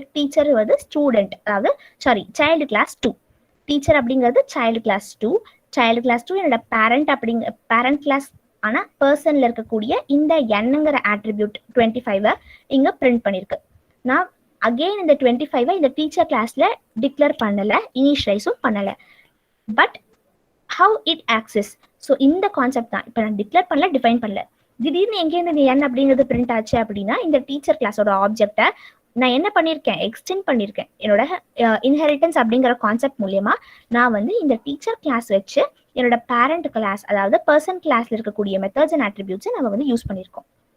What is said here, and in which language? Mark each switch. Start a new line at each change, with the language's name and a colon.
Tamil: Teacher வந்து student, அதாவது child class 2. Teacher அப்படிங்கிறது சைல்டு கிளாஸ் 2. சைல்டு கிளாஸ் 2 என்னோட பேரண்ட் கிளாஸ் ஆனா பர்சன்ல இருக்கக்கூடிய இந்த என்னங்கிற ஆட்ரிபியூட் 25 இங்க பிரிண்ட் பண்ணிருக்கு. நான் அகெயின் இந்த 25 இந்த டீச்சர் கிளாஸ்ல டிக்ளேர் பண்ணல, இனிஷியலைஸும் பண்ணல.
English: But how it access.
Tamil: So இந்த கான்செப்ட் தான். இப்போ நான் டிக்ளேர் பண்ணல, டிஃபைன் பண்ணல, திடீர்னு எங்கேருந்து n அப்படிங்கிறது பிரிண்ட் ஆச்சு அப்படின்னா, இந்த டீச்சர் கிளாஸோட ஆப்ஜெக்டை நான் என்ன பண்ணியிருக்கேன்? எக்ஸ்டெண்ட் பண்ணியிருக்கேன். என்னோட இன்ஹெரிட்டன்ஸ் அப்படிங்கிற கான்செப்ட் மூலியமா நான் வந்து இந்த டீச்சர் கிளாஸ் வச்சு என்னோட பேரண்ட் கிளாஸ், அதாவது பர்சன் கிளாஸ்ல இருக்கக்கூடிய மெத்தட்ஸ் அண்ட் அட்ரிபியூட்ஸை நம்ம வந்து யூஸ் பண்ணியிருக்கோம்.